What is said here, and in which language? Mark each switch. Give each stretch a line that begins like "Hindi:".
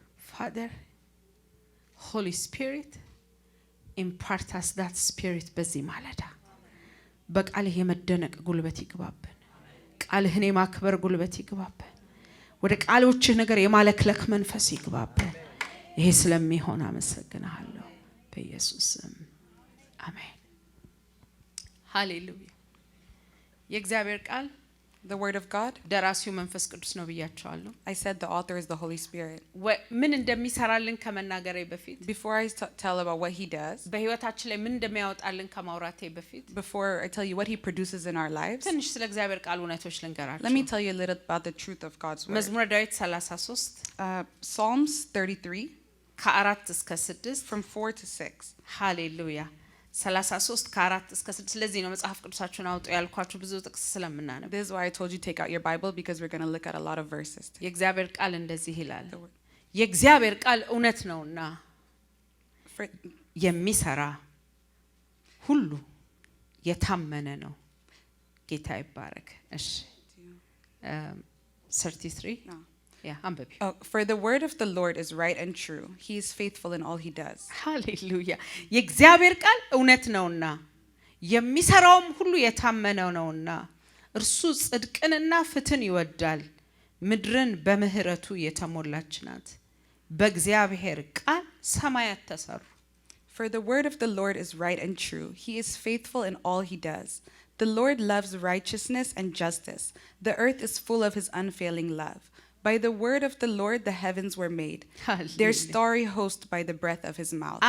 English: Father Holy Spirit impart us that spirit
Amharic: በዚህ ማለዳ በቃልህ የመደነቅ ጉልበት ይግባብን ቃልህን የማክበር ጉልበት ይግባብን ወደ ቃሎችህ ነገር የማለክለክ መንፈስ ይግባብን ይሄ ስለሚሆን አመሰግናለሁ በኢየሱስ ስም አሜን ሃሌሉያ የእግዚአብሔር ቃል
English: The Word of God,
Amharic: ደራሲው መንፈስ ቅዱስ ነው ብያቸዋለሁ
English: I said the author is the Holy Spirit.
Amharic: ምን እንደሚሰራልን ከመናገሬ በፊት
English: Before I tell about what he does,
Amharic: በህይወታችን ላይ ምን እንደሚያወጣልን ከማውራቴ በፊት
English: before I tell you what he produces in our lives,
Amharic: ትንሽ ስለ እግዚአብሔር ቃል እውነቶች ልንገራችሁ
English: let me tell you a little about the truth of God's Word.
Amharic: መዝሙረ ዳዊት 33
English: Psalms 33,
Amharic: ከ4 እስከ 6
English: from 4 to 6.
Amharic: ሃሌሉያ 33 ከ4 እስከ 6 ስለዚህ ነው መጽሐፍ ቅዱሳችሁን አውጡ ያልኳችሁ ብዙ ጥቅስ ስለምናነብ
English: This is why I told you take out your Bible, because we're going to look at a lot of verses.
Amharic: የእግዚአብሔር ቃል እንደዚህ ይላል የእግዚአብሔር ቃል እውነት ነውና የሚሰራ ሁሉ የታመነ ነው ጌታ ይባረክ እሺ 33
English: No.
Amharic: አንብቢ።
English: Oh, for the word of the Lord is right and true. He is faithful in all he does.
Amharic: ሃሌሉያ። የእግዚአብሔር ቃል እውነት ነውና የሚሰራውም ሁሉ የታመነ ነውና እርሱ ጽድቅንና ፍትህን ይወዳል። ምድርን በምህረቱ የተሞላች ናት። በእግዚአብሔር ቃል ሰማያት ተሰሩ።
English: For the word of the Lord is right and true. He is faithful in all he does. The Lord loves righteousness and justice. The earth is full of his unfailing love. By the word of the Lord the heavens were made, their starry host by the breath of his mouth.